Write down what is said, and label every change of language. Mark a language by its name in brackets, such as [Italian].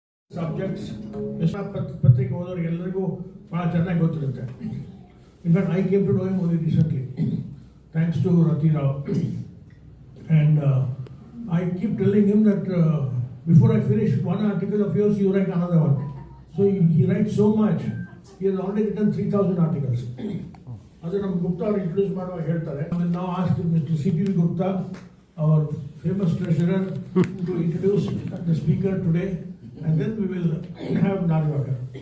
[Kannada] Subjects ಪತ್ರಿಕೆ ಓದೋರಿಗೆಲ್ಲರಿಗೂ ಭಾಳ ಚೆನ್ನಾಗಿ ಗೊತ್ತಿರುತ್ತೆ. [English] In fact I came to know him only recently thanks to Rati Rao and I keep telling him that before I finish one article of yours, you write another one. So he writes so much. He has already written 3,000 articles. [Kannada] ಅದು ನಮ್ಮ ಗುಪ್ತಾ ಅವರು introduce ಮಾಡುವಾಗ ಹೇಳ್ತಾರೆ. ನಾವು [English] Ask mister CPV Gupta, our famous treasurer, to introduce the speaker today, and then we will have Narwaka.